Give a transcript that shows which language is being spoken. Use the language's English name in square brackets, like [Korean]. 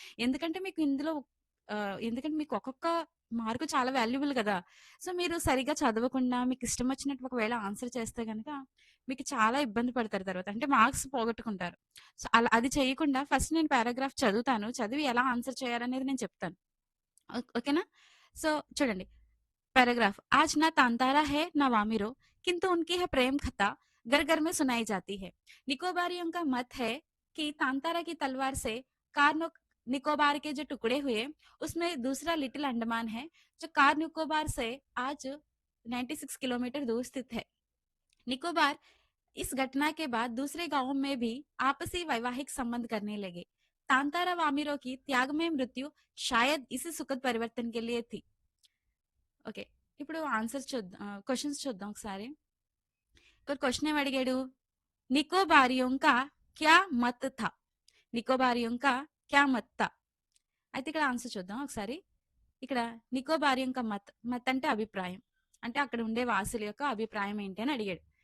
[Telugu] ఎందుకంటే మీకు ఇందులో ఎందుకంటే మీకు ఒక్కొక్క మార్కు చాలా వాల్యుబుల్ గదా! సో, మీరు సరిగ్గా చదవకుండా మీకిష్టం వచ్చినట్టు ఒకవేళ ఆన్సర్ చేస్తే గనక మీకు చాలా ఇబ్బంది పడతారు తర్వాత. అంటే మార్క్స్ పోగొట్టుకుంటారు. సో, అది చేయకుండా ఫస్ట్ నేను పారాగ్రాఫ్ చదువుతాను. చదివి ఎలా ఆన్సర్ చేయాలనేది నేను చెప్తాను. ఓకేనా? సో, చూడండి. [Hindi] पैराग्राफ आज ना तांतारा है ना वामिरो किंतु उनकी है प्रेम कथा घर घर में सुनाई जाती है। निकोबारियों का मत है कि तांतारा की तलवार से कार निकोबार के जो टुकड़े हुए उसमें दूसरा लिटिल अंडमान है जो कार निकोबार से आज 96 किलोमीटर दूर स्थित है। निकोबार इस घटना के बाद दूसरे गांवों में भी आपसी वैवाहिक संबंध करने लगे। तांतारा वामिरो की त्यागमय मृत्यु शायद इसी सुखद परिवर्तन के लिए थी। [Telugu] ఓకే. ఇప్పుడు ఆన్సర్స్ చూద్దాం. క్వెషన్స్ చూద్దాం ఒకసారి. ఇక్కడ క్వెషన్ ఏమి అడిగాడు? [Hindi] నికోబారియోं का क्या मत था? నికోబారియోं का क्या मत था? [Telugu] అయితే ఇక్కడ ఆన్సర్ చూద్దాం ఒకసారి. ఇక్కడ [Hindi] నికోబారియోं का [Telugu] మత్ అంటే అభిప్రాయం. అంటే అక్కడ ఉండే వాసుల యొక్క అభిప్రాయం ఏంటి అని అడిగాడు.